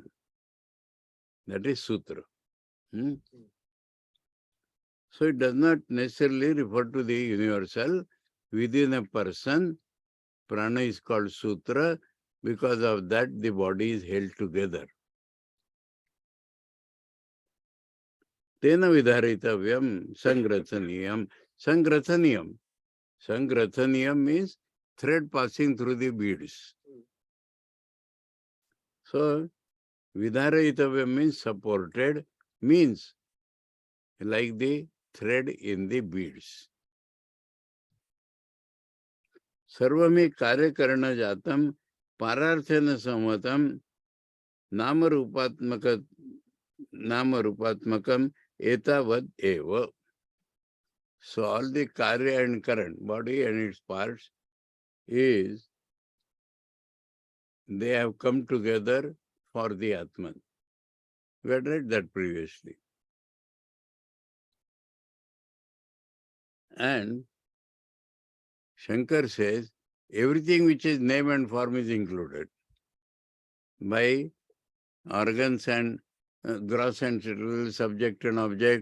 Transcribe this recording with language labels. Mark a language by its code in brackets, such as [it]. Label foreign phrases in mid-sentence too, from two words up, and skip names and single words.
[en] That is sutra. So it does not necessarily refer to the universal. Within a person, prana is called sutra. Because of that, the body is held together. [sa] तेन विधारितव्यं संग्रथनीयम्. Sangrathaniyam. [en] Sangrathaniyam means thread passing through the beads. So, vidharitavyam means supported, means like the thread in the beads. [sa] सर्वमि कार्यकरण जातम् परार्थेन संहतम् नामरूपात्मकम् एतावद् एव. [en] So all the karya and current, body and its parts, they have come together for the Atman. We had read that previously. And Shankar says, everything which is name and form is included by organs and gross and subtle, subject and object.